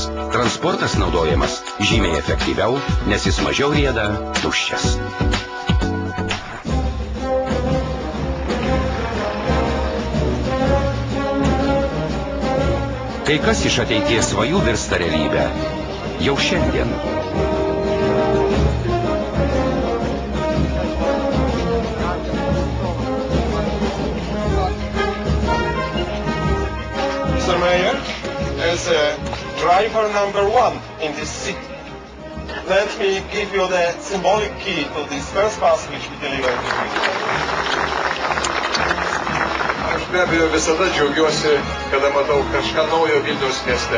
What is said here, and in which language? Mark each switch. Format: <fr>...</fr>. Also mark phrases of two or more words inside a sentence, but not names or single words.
<lt>Transportas naudojamas žymiai efektyviau, nes jis mažiau rieda tuščias. Kai kas iš ateities svajų virsta realybę. Jau šiandien.</lt> <en>Mr. Mayor, as a driver number 1 in this city, let me give you the symbolic key to this first bus which we deliver to you.</en> <lt>Aš be abejo visada džiaugiuosi, kada matau kažką naujo Vilniaus mieste.</lt>